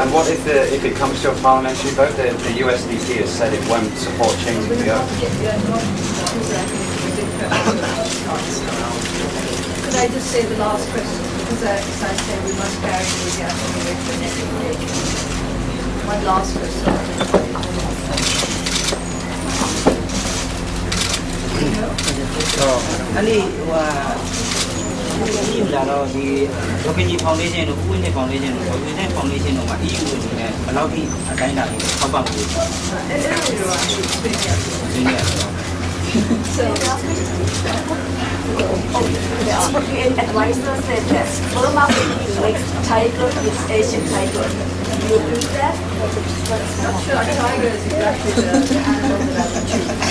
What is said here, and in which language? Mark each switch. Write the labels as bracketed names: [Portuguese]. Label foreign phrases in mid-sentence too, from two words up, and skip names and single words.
[English] And what if it comes to a parliamentary vote? The USDP has said it won't support changing the oath. Could I just say the last question? Because as I said, we must carry the away to the next occasion. One last question. [Burmese] EU လာတော့ဒီရိုကင်ဂျီဖောင်ဒေးရှင်းတို့ဥပဒေဖောင်ဒေးရှင်းတို့ဥပဒေဖောင်ဒေးရှင်းတို့မှာ EU အနေနဲ့ဘယ်လောက်ထိအတိုင်းအတာတွေထောက်ပံ့ပေးတာ [English] So, the advisor said that Burma makes tiger is Asian tiger. Do you agree with that? Not sure tiger is exactly the animal that I choose.